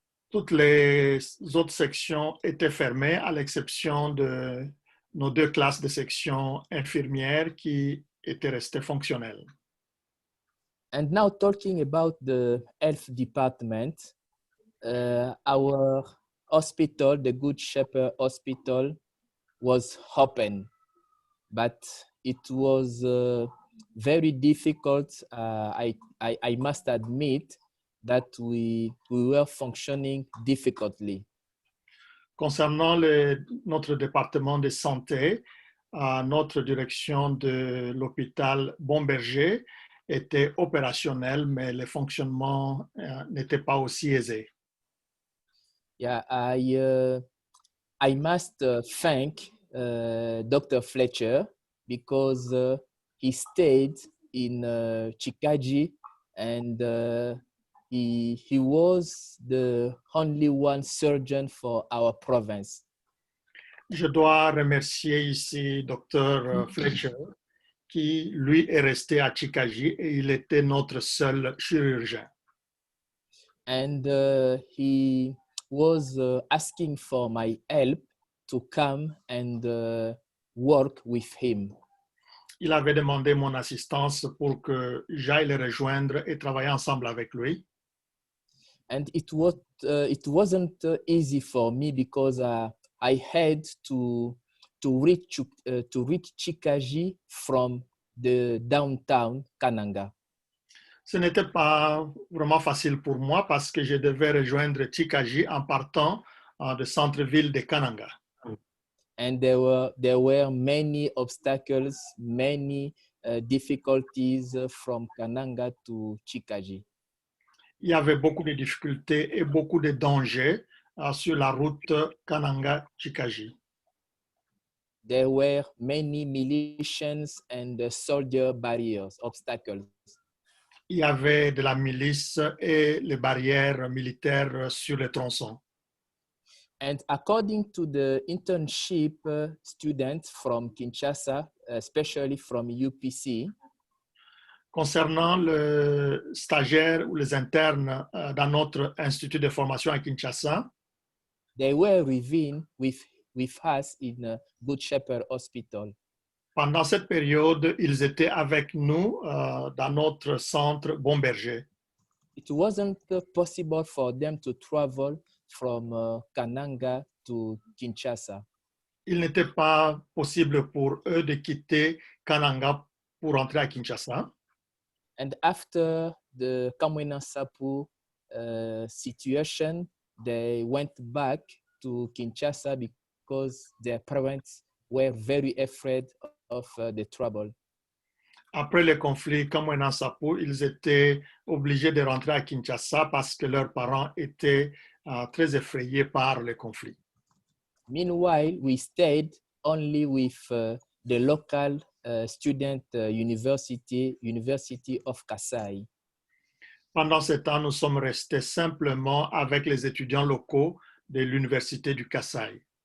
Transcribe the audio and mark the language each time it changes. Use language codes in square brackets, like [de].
[fr] Toutes les autres sections étaient fermées à l'exception de nos 2 classes de section infirmières qui étaient restées fonctionnelles. [en] And now talking about the health department, our hospital, the Good Shepherd Hospital, was open, but it was very difficult. I must admit that we were functioning difficultly. [fr] Concernant notre département de santé, notre direction de l'hôpital Bon-Berger était opérationnel, mais le fonctionnement n'était pas aussi aisé. [en] Yeah, I must thank Dr. Fletcher because he stayed in Chikaji and he was the only one surgeon for our province. [fr] Je dois remercier ici Dr. Fletcher qui, lui, est resté à Chikaji et il était notre seul chirurgien. [en] And he was asking for my help to come and work with him. [fr] Il avait demandé mon assistance pour que j'aille le rejoindre et travailler ensemble avec lui. [en] And it wasn't easy for me because I had to reach Chikaji from the downtown Kananga. [fr] Ce n'était pas vraiment facile pour moi parce que je devais rejoindre Chikaji en partant du centre-ville de Kananga. [en] And there were many obstacles, many difficulties from Kananga to Chikaji. [fr] Il y avait beaucoup de difficultés et beaucoup de dangers sur la route Kananga-Chikaji. [en] There were many militias and soldier barriers, obstacles. [fr] il y avait de la milice et les barrières militaires sur les tronçons. [en] And according to the internship students from Kinshasa, especially from UPC, [fr] Concernant le stagiaire ou les internes dans notre institut de formation à Kinshasa, [en] they were with us in Good Shepherd Hospital. [fr] pendant cette période, ils étaient avec nous dans notre centre Bon Berger. [en] It wasn't possible for them to travel from Kananga to Kinshasa. [fr] Il n'était pas possible pour eux de quitter Kananga pour entrer à Kinshasa. [en] And after the Kamwina Sapu situation, they went back to Kinshasa because their parents were very afraid of the trouble. [fr] Après le conflit Kamwena Sapu, ils étaient obligés de rentrer à Kinshasa parce que leurs parents étaient très effrayés par le conflit. [en] Meanwhile, we stayed only with the local student university of Kasai. [fr] Pendant ce temps, nous sommes restés simplement avec les étudiants locaux de l'université du Kasaï.